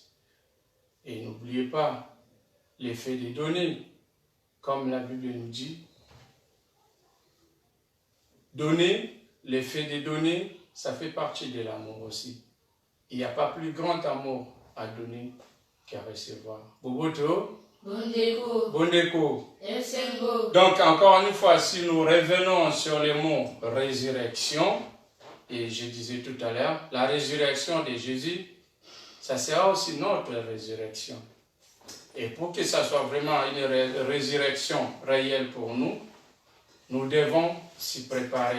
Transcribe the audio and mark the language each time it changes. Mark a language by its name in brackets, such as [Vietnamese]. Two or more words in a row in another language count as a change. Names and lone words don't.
[French] Et n'oubliez pas l'effet de donner, comme la Bible nous dit. Donner, l'effet de donner, ça fait partie de l'amour aussi. Il n'y a pas plus grand amour à donner qu'à recevoir. [Lingala] Boboto. Bondeko. Bondeko. Esengo. [French] Donc, encore une fois, si nous revenons sur le mot résurrection, et je disais tout à l'heure, la résurrection de Jésus, ça sera aussi notre résurrection. Et pour que ça soit vraiment une résurrection réelle pour nous, nous devons s'y préparer.